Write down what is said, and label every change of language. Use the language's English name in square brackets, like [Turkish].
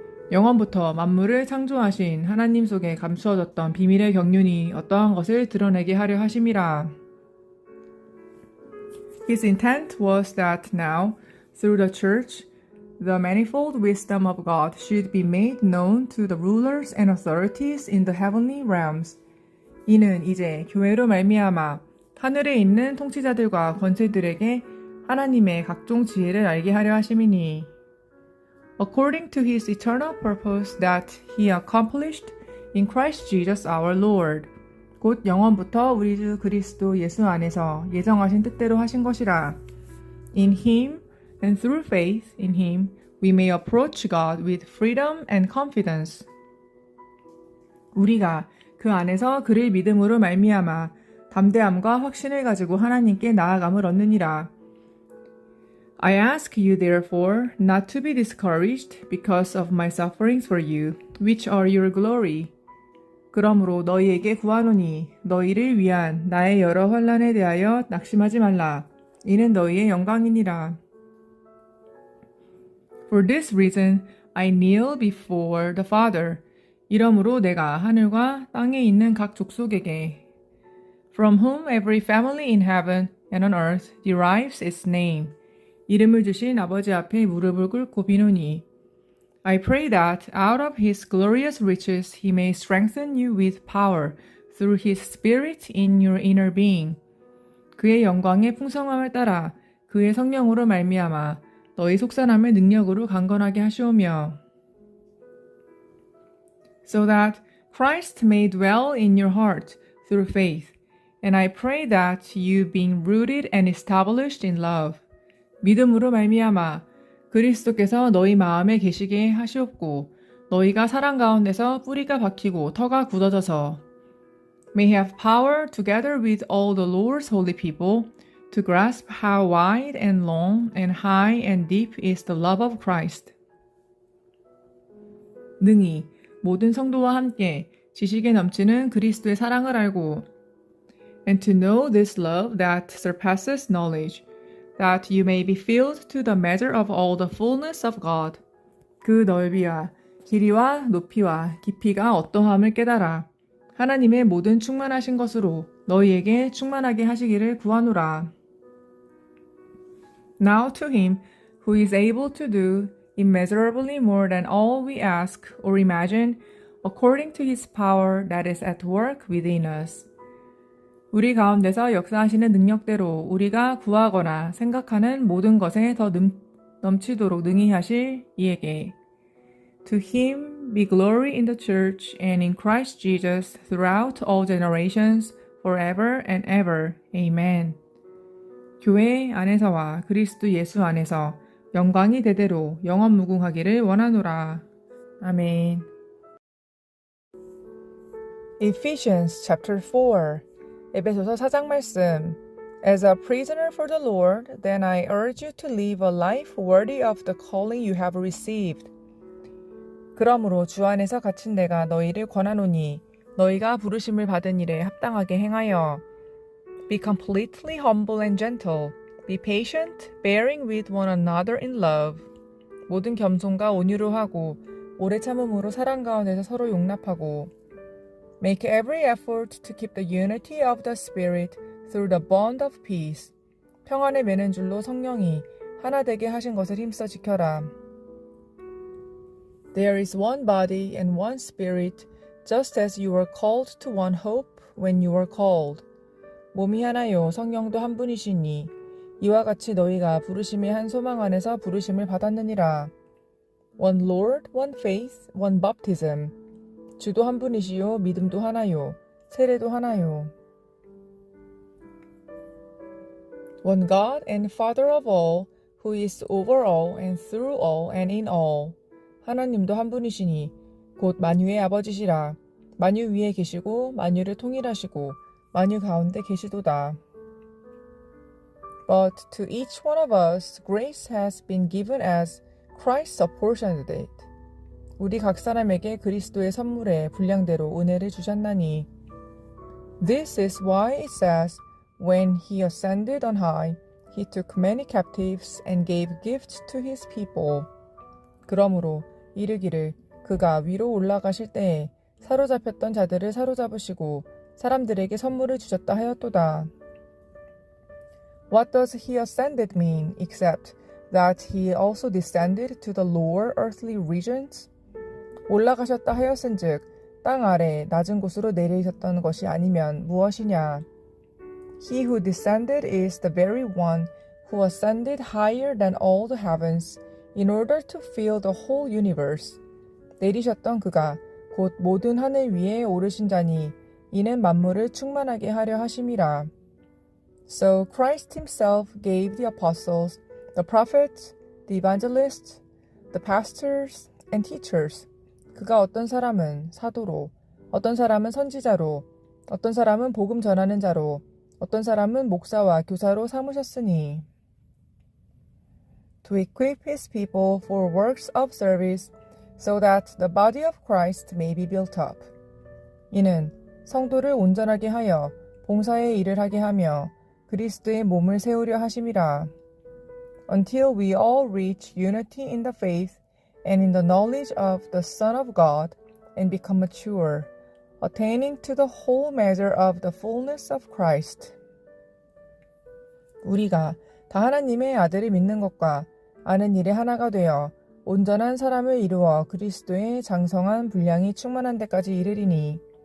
[Korean] 영원부터 만물을 창조하신 하나님 속에 감추어졌던 비밀의 경륜이 어떠한 것을 드러내게 하려 하심이라. [English] His intent was that now, through the church, the manifold wisdom of God should be made known to the rulers and authorities in the heavenly realms. [Korean] 이는 이제 교회로 말미암아 하늘에 있는 통치자들과 권세들에게 하나님의 각종 지혜를 알게 하려 하심이니 [English] according to his eternal purpose that he accomplished in Christ Jesus our Lord. [Korean] 곧 영원부터 우리 주 그리스도 예수 안에서 예정하신 뜻대로 하신 것이라. [English] In him and through faith in him we may approach God with freedom and confidence. [Korean] 우리가 그 안에서 그를 믿음으로 말미암아 담대함과 확신을 가지고 하나님께 나아감을 얻느니라. [English] I ask you therefore not to be discouraged because of my sufferings for you, which are your glory. [Korean] 그러므로 너희에게 구하노니 너희를 위한 나의 여러 환난에 대하여 낙심하지 말라. 이는 너희의 영광이니라. [English] For this reason I kneel before the Father. [Korean] 이러므로 내가 하늘과 땅에 있는 각 족속에게 [English] From whom every family in heaven and on earth derives its name. [Korean] 이름을 주신 아버지 앞에 무릎을 꿇고 비노니 [English] I pray that out of his glorious riches he may strengthen you with power through his spirit in your inner being. [Korean] 그의 영광의 풍성함을 따라 그의 성령으로 말미암아 너희 속사람의 능력으로 강건하게 하시오며 [English] So that Christ may dwell in your heart through faith. And I pray that you being rooted and established in love. [Korean] 믿음으로 말미암아 그리스도께서 너희 마음에 계시게 하시옵고 너희가 사랑 가운데서 뿌리가 박히고 터가 굳어져서 [English] may have power together with all the Lord's holy people to grasp how wide and long and high and deep is the love of Christ. [Korean] 능히 모든 성도와 함께 지식에 넘치는 그리스도의 사랑을 알고 [English] and to know this love that surpasses knowledge, that you may be filled to the measure of all the fullness of God. [Korean] 그 넓이와 길이와 높이와 깊이가 어떠함을 깨달아 하나님의 모든 충만하신 것으로 너희에게 충만하게 하시기를 구하노라. [English] Now to him who is able to do immeasurably more than all we ask or imagine, according to his power that is at work within us. [Korean] 우리 가운데서 역사하시는 능력대로 우리가 구하거나 생각하는 모든 것에 더 넘치도록 능히 하실 이에게 [English] To him be glory in the church and in Christ Jesus throughout all generations, forever and ever. Amen. [Korean] 교회 안에서와 그리스도 예수 안에서 영광이 대대로 영원 무궁하기를 원하노라. 아멘. [English] Ephesians chapter 4. [Korean] 에베소서 4장 말씀. [English] As a prisoner for the Lord, then I urge you to live a life worthy of the calling you have received. [Korean] 그러므로 주 안에서 갇힌 내가 너희를 권하노니 너희가 부르심을 받은 일에 합당하게 행하여 [English] Be completely humble and gentle. Be patient, bearing with one another in love. [Korean] 모든 겸손과 온유로 하고 오래 참음으로 사랑 가운데서 서로 용납하고 [English] Make every effort to keep the unity of the Spirit through the bond of peace. [Korean] 평안을 매는 줄로 성령이 하나 되게 하신 것을 힘써 지켜라. [English] There is one body and one Spirit, just as you were called to one hope when you were called. [Korean] 몸이 하나요 성령도 한 분이시니 이와 같이 너희가 부르심의 한 소망 안에서 부르심을 받았느니라. [English] One Lord, one faith, one baptism. [Korean] 주도 한 분이시요 믿음도 하나요 세례도 하나요. [English] One God and Father of all, who is over all and through all and in all. [Korean] 하나님도 한 분이시니 곧 만유의 아버지시라. 만유 위에 계시고 만유를 통일하시고 만유 가운데 계시도다. [English] But to each one of us grace has been given as Christ apportioned it. [Korean] 우리 각 사람에게 그리스도의 선물에 분량대로 은혜를 주셨나니. [English] This is why it says, When he ascended on high, he took many captives and gave gifts to his people. [Korean] 그러므로 이르기를 그가 위로 올라가실 때에 사로잡혔던 자들을 사로잡으시고 사람들에게 선물을 주셨다 하였도다. [English] What does he ascended mean except that he also descended to the lower earthly regions? [Korean] 올라가셨다 하였은즉 땅 아래 낮은 곳으로 내리셨던 것이 아니면 무엇이냐? [English] He who descended is the very one who ascended higher than all the heavens in order to fill the whole universe. [Korean] 내리셨던 그가 곧 모든 하늘 위에 오르신 자니 이는 만물을 충만하게 하려 하심이라. [English] So Christ himself gave the apostles, the prophets, the evangelists, the pastors and teachers. [Korean] 그가 어떤 사람은 사도로, 어떤 사람은 선지자로, 어떤 사람은 복음 전하는 자로, 어떤 사람은 목사와 교사로 삼으셨으니. [English] To equip his people for works of service, so that the body of Christ may be built up. [Korean] 이는 성도를 온전하게 하여 봉사의 일을 하게 하며 그리스도의 몸을 세우려 하심이라. [English] Until we all reach unity in the faith and in the knowledge of the Son of God and become mature, attaining to the whole measure of the fullness of Christ. [Korean] 우리가 다 하나님의 아들을 믿는 것과 아는 일에 하나가 되어 온전한 사람을 이루어 그리스도의 장성한 분량이 충만한 데까지 이르리니.